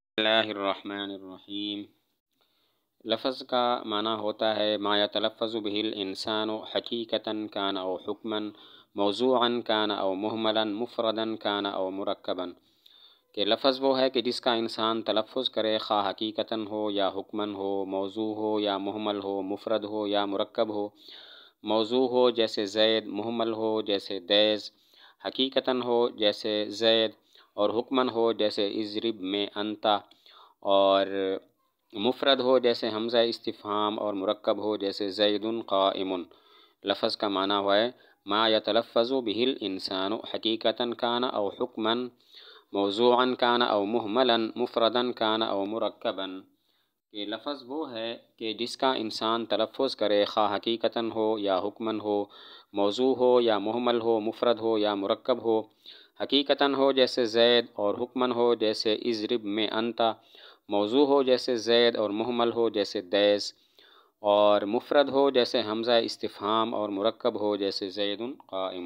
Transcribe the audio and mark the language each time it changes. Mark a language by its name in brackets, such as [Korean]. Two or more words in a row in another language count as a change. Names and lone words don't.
[Arabic] اللہ الرحمن الرحیم۔ [Urdu] لفظ کا معنی ہوتا ہے [Arabic] ما یتلفظ به الانسان حقیقتاً کان او حکماً موضوعاً کان او مہملاً مفرداً کان او مرکباً، [Urdu] کہ لفظ وہ ہے کہ جس کا انسان تلفظ کرے، خواہ حقیقتاً ہو یا حکماً ہو، موضوع ہو یا مہمل ہو، مفرد ہو یا مرکب ہو۔ موضوع ہو جیسے زید، مہمل ہو جیسے دیز، حقیقتاً ہو جیسے زید، اور حکماً ہو جیسے اضرب میں انتا، اور مفرد ہو جیسے حمزہ استفہام، اور مرکب ہو جیسے [Arabic] زید قائم۔ [Urdu] لفظ کا معنی ہوا ہے [Arabic] ما یتلفظ به الانسان حقیقتاً کان او حکماً موضوعاً کان او مہملاً مفرداً کان او مرکباً، [Urdu] کہ لفظ وہ ہے کہ جس کا انسان تلفظ کرے، خواہ حقیقتاً ہو یا حکماً ہو، موضوع ہو یا مہمل ہو، مفرد ہو یا مرکب ہو۔ حقیقتاً ہو جیسے زید، اور حکماً ہو جیسے اضرب میں انتا، موضوع ہو جیسے زید اور مہمل ہو جیسے دیس، اور مفرد ہو جیسے حمزہ استفہام، اور مرکب ہو جیسے [Arabic] زید قائم۔